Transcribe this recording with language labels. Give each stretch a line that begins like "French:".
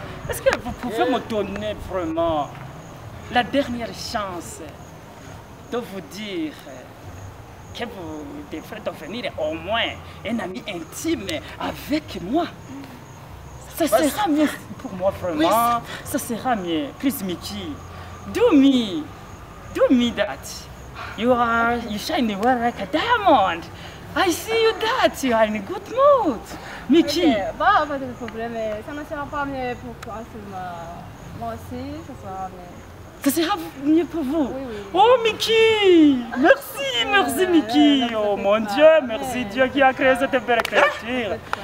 French: Est-ce que vous pouvez me donner vraiment la dernière chance de vous dire que vous devrez devenir au moins un ami intime avec moi? Ça sera mieux pour moi, vraiment. Ça sera mieux.
English: Please, Mickey, do me that. You shine well like a diamond. I see you that. You are in a good mood. Mickey.
French: Ok, bah, pas de problème, mais ça ne sera pas mieux pour toi seulement. Moi aussi, ça sera mieux. Ça sera mieux pour vous. Oui, oui. Oh, Mickey. Merci, Mickey. Oh, mon Dieu, merci Dieu qui a créé cette belle créature.